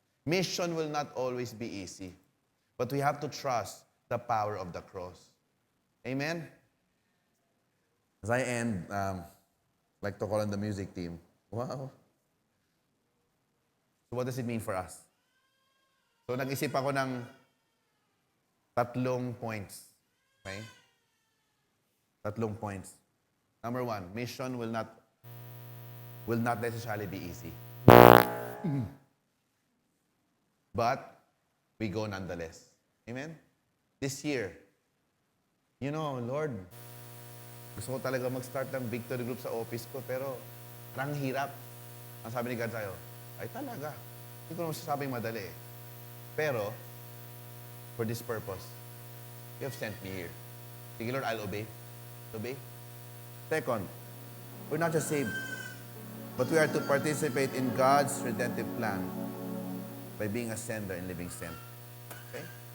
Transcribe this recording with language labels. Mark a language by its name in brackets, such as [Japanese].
[English] Mission will not always be easy, but we have to trust the power of the cross. Amen? As I end, I'd like to call on the music team. Wow. So what does it mean for us? [Filipino] So nag-isip ako ng 3 points. [English] Okay? 3 points. Number 1, mission will not necessarily be easy. But we go nonetheless. Amen? This year, Lord, [Filipino] gusto ko talaga mag-start ng victory group sa office ko, pero parang hirap. Ang sabi ni God sa'yo, ay talaga. Hindi ko naman sasabing madali eh. [English] Pero, for this purpose, you have sent me here. [Filipino] Sige Lord, [English] I'll obey. Obey. Second, we're not just saved, but we are to participate in God's redemptive plan by being a sender and living sent. Okay?